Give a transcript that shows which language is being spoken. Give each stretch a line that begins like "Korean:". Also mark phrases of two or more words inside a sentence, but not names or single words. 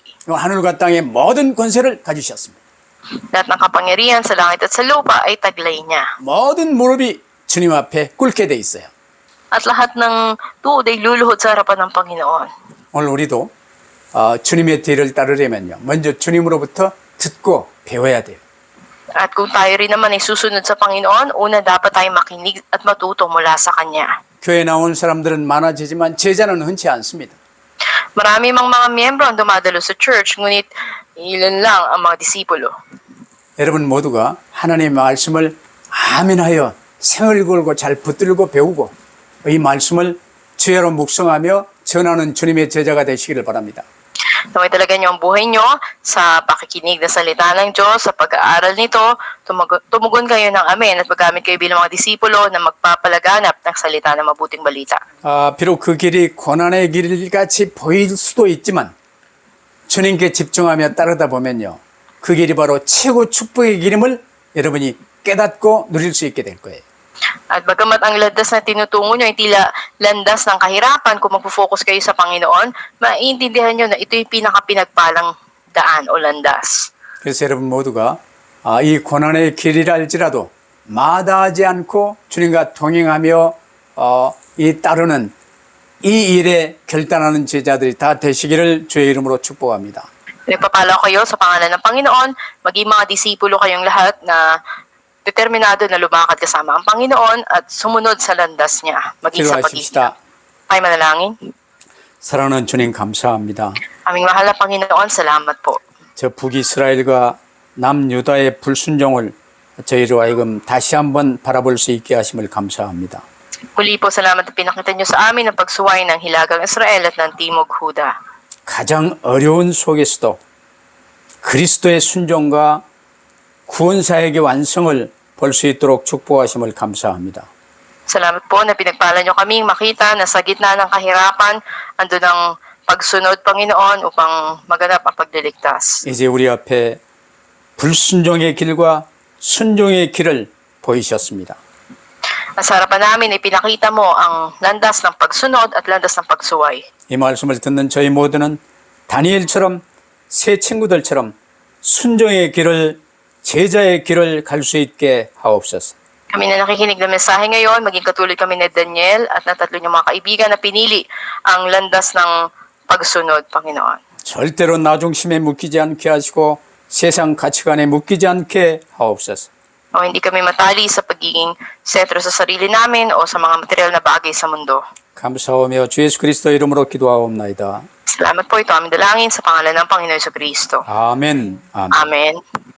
Korean: 하늘과 땅의 모든 권세를 가지셨습니다.
Filipino: Lahat ng kapangyarihan sa langit at sa lupa ay taglay niya.
Korean: 모든 무릎이 주님 앞에 꿇게 돼 있어요.
Filipino: At lahat ng tuod ay luluhod sa harapan ng Panginoon.
Korean: 오늘 우리도 주님의 뒤를 따르려면요. 먼저 주님으로부터 듣고 배워야 돼요.
Filipino: At kung tayo rin naman ay susunod sa Panginoon, una dapat tayo makinig at matuto mula sa Kanya.
Korean: 교회 나온 사람들은 많아지지만 제자는 흔치 않습니다.
Filipino: Marami mang mga miyembro ang dumadalo sa church, ngunit ilan lang ang mga disipulo.
Korean: 여러분 모두가 하나님의 말씀을 아멘하여 생을 걸고 잘 붙들고 배우고 이 말씀을 주야로 묵상하며 전하는 주님의 제자가 되시기를 바랍니다.
Filipino: Naway talaga niyo ang buhay niyo sa pakikinig ng salita ng Diyos, sa pag-aaral nito, tumugon kayo ng amen at magamit kayo bilang mga disipulo na magpapalaganap ng salita ng mabuting balita.
Korean: 비록 그 길이 고난의 길같이 보일 수도 있지만 주님께 집중하며 따르다 보면요. 그 길이 바로 최고 축복의 길임을 여러분이 깨닫고 누릴 수 있게 될 거예요.
Filipino: At bagamat ang landas na tinutungo nyo ay tila landas ng kahirapan, kung magpo-focus kayo sa Panginoon, maiintindihan nyo na ito yung pinaka-pinagpalang daan o landas.
Korean: 그래서 여러분 모두가 이 고난의 길이라 할지라도 마다하지 않고 주님과 동행하며 이 따르는 이 일에 결단하는 제자들이 다 되시기를 주의 이름으로 축복합니다.
Filipino: Nagpapala kayo sa pangalan ng Panginoon, maging mga disipulo kayong lahat na determinado na lumakad kasama ang Panginoon at sumunod sa landas niya, maging sa pag-ibig. Ay manalangin.
Korean: 사랑하는 주님 감사합니다.
Filipino: Aming mahal na Panginoon, salamat po.
Korean: 저 북이스라엘과 남유다의 불순종을 저희로 하여금 다시 한번 바라볼 수 있게 하심을 감사합니다.
Filipino: Muli po salamat na pinakita niyo sa amin ang pagsuway ng Hilagang Israel at ng Timog Huda.
Korean: 가장 어려운 속에서도 그리스도의 순종과 구원사역의 완성을 볼 수 있도록 축복하심을 감사합니다.
Filipino: Salamat po na pinagpala niyo kaming makita na sa gitna ng kahirapan, andun ang pagsunod, Panginoon, upang maganap ang pagliligtas.
Korean: 이제 우리 앞에 불순종의 길과 순종의 길을 보이셨습니다.
Filipino: Sa harapan namin, ipinakita mo ang landas ng pagsunod at landas ng pagsuway.
Korean: 이 말씀을 듣는 저희 모두는 다니엘처럼 새 친구들처럼 순종의 길을 제자의 길을 갈 수 있게 하옵소서.
Filipino: Kami na nakikinig ng mensahe ngayon, maging katulad kami ni Daniel at ng tatlo niyong mga kaibigan na pinili ang landas ng pagsunod, Panginoon.
Korean: 절대로 나 중심에 묶이지 않게 하시고 세상 가치관에 묶이지 않게 하옵소서.
Filipino: O hindi kami matali sa pagiging sentro sa sarili namin o sa mga material na bagay sa mundo.
Korean: 감사하며 주 예수 그리스도 이름으로 기도하옵나이다.
Filipino: Salamat po, ito aming dalangin sa pangalan ng Panginoon Jesucristo.
Korean: 아멘. 아멘.
Filipino: Amen.